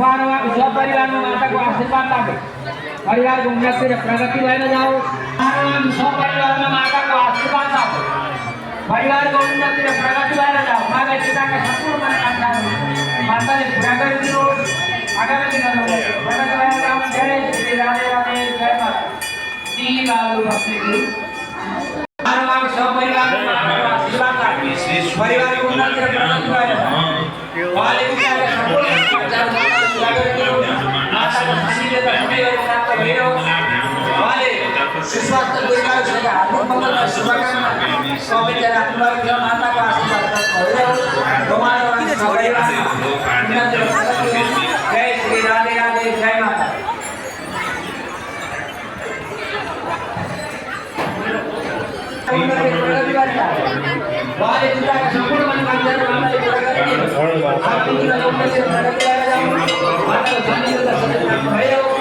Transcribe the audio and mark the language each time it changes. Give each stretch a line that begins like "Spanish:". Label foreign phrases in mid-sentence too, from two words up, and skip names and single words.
Nepali: उहाँको सपरिवारमा माताको आशीर्वाद लाग्यो। परिवारको उन्नति र प्रगति भएर जाओस्। उहाँको सपरिवारमा माताको आशीर्वाद लाग्यो। परिवारको उन्नति र प्रगति भएर जाओस्। माता पिताका सम्पूर्ण मनोकामनाहरू माताले पुरा गरिदिनुहोस्। आगामी दिनमा प्रगति भएर जाओस्। जय श्री राधे राधे जय माता श्री लालु बस्नेको उहाँको सपरिवारमा माताको आशीर्वाद लाग्यो। परिवारको उन्नति र प्रगति भएर जाओस्। उहाँले पिताका सम्पूर्ण मनोकामनाहरू पुरा गरिदिनुहोस्। माताको सानिध्यता सधैँ प्राप्त भइरहोस्। उहाँले सुस्वास्थ्य दीर्घायुसँग हार्दिक मङ्गल र शुभकामना सबैजना आफ्नो माताको आशीर्वाद प्राप्त भइरहोस्। उहाँको सपरिवारमा उन्नति र प्रगति होस्। जय श्री राधे राधे जय माता। उहाँले पिताका सम्पूर्ण मनोकामनाहरू माताले पुरा गरिदिनुहोस्। आफ्नो जीवनमा उन्नति र प्रगति भएर जाओस्। माताको सानिध्यता सधैँ प्राप्त भइरहोस्।